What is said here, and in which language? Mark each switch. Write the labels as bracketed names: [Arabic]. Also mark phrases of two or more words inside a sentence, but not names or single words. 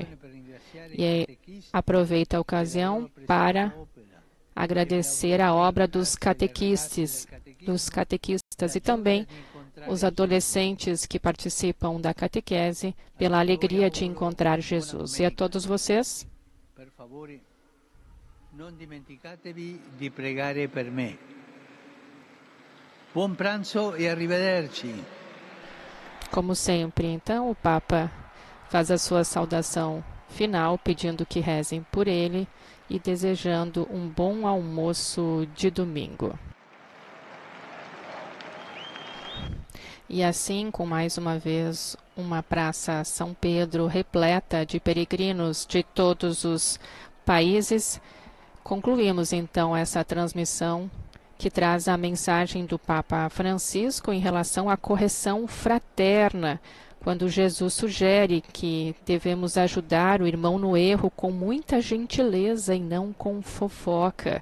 [Portuguese] E aproveita a ocasião para agradecer a obra dos catequistas e também os adolescentes que participam da catequese pela alegria de encontrar Jesus. E a todos vocês, [Italian] Per favore, non dimenticatevi di pregare per me. Buon pranzo e arrivederci. [Portuguese] como sempre, então, o Papa faz a sua saudação final, pedindo que rezem por ele e desejando um bom almoço de domingo. E assim, com mais uma vez, uma praça São Pedro repleta de peregrinos de todos os países, concluímos então essa transmissão que traz a mensagem do Papa Francisco em relação à correção fraterna, quando Jesus sugere que devemos ajudar o irmão no erro com muita gentileza e não com fofoca.